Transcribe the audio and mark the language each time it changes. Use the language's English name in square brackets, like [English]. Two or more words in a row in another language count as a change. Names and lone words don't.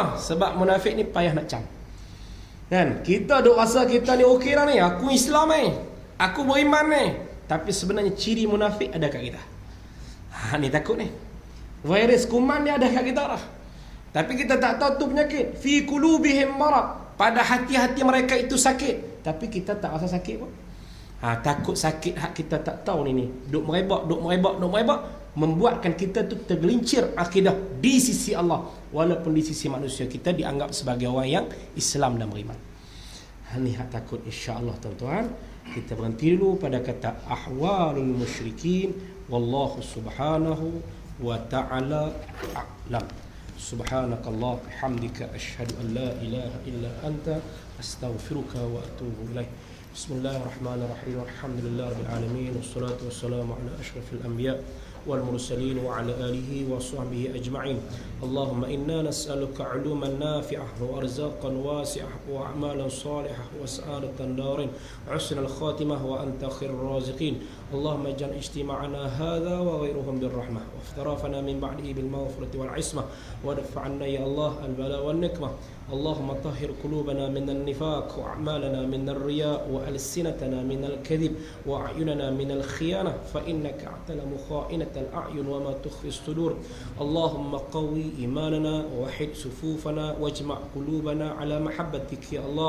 [Malay] Sebab munafik ni payah nak cam. Kan? Kita duk rasa kita ni okey lah ni. Aku Islam ni. Aku beriman ni. Tapi sebenarnya ciri munafik ada kat kita. Ni takut ni. Virus kuman ni ada kat kita lah. Tapi kita tak tahu tu penyakit. [Arabic] في قلوبهم مرض. [Malay] Pada hati-hati mereka itu sakit. Tapi kita tak rasa sakit pun. Takut sakit hak kita tak tahu ni. Duk merebak. Membuatkan kita tu tergelincir akidah di sisi Allah. Walaupun di sisi manusia kita dianggap sebagai orang yang Islam dan beriman. Ni hak takut [Arabic] إن شاء الله [Malay] tuan-tuan. Kita berhenti dulu pada kata [Arabic] أحوال المشركين. والله سبحانه وتعالى أعلم. سبحانك الله بحمدك أشهد أن لا إله إلا أنت أستغفرك وأتوب إليك. بسم الله الرحمن الرحيم. الحمد لله رب العالمين والصلاة والسلام على أشرف الأنبياء والمرسلين وعلى آله وصحبه أجمعين. اللهم إنا نسألك علوما نافعة وأرزاقا واسعة وأعمالا صالحة وسعادة الدارين وحسن الخاتمة وأنت خير الرازقين. اللهم اجعل اجتماعنا هذا وغيرهم بالرحمة وافتراقنا من بعده بالمغفرة والعصمة ودفع عنا يا الله البلاء والنقمة. اللهم طهر قلوبنا من النفاق وأعمالنا من الرياء وألسنتنا من الكذب وأعيننا من الخيانة فإنك أعلم خائنة الأعين وما تخفي الصدور. اللهم قوي إيماننا ووحد صفوفنا واجمع قلوبنا على محبتك يا الله.